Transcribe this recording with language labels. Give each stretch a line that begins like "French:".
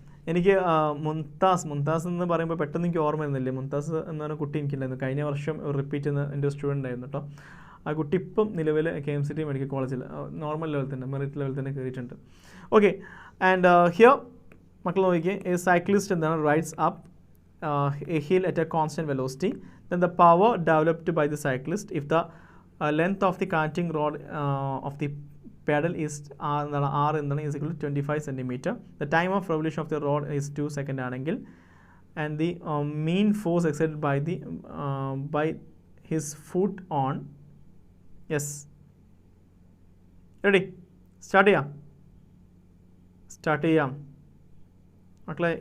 Malayalam: എനിക്ക് മുംതാസ് എന്ന് പറയുമ്പോൾ പെട്ടെന്ന് എനിക്ക് ഓർമ്മ വരുന്നില്ലേ. മുംതാസ് എന്ന് പറഞ്ഞ കുട്ടി എനിക്കുണ്ടായിരുന്നു. കഴിഞ്ഞ വർഷം റിപ്പീറ്റ് ചെയ്യുന്ന എൻ്റെ സ്റ്റുഡൻ്റ് ആയിരുന്നു കേട്ടോ. ആ കുട്ടി ഇപ്പം നിലവിൽ KMCT മെഡിക്കൽ കോളേജിൽ നോർമൽ ലെവൽ തന്നെ, മെറിറ്റ് ലെവൽ തന്നെ കയറിയിട്ടുണ്ട്.
English: okay, and here
Malayalam: മക്കൾ നോക്കിയേ,
English: A cyclist എന്താണ് rides up a hill at a constant velocity, then the power developed by the cyclist if the length of the connecting rod of the pedal is r is equal to 25 centimeter. The time of revolution of the rod is 2 seconds ആണെങ്കിൽ and the mean force exerted by his foot on. Yes, ready?
Malayalam: start ചെയ്യാം മക്കളെ.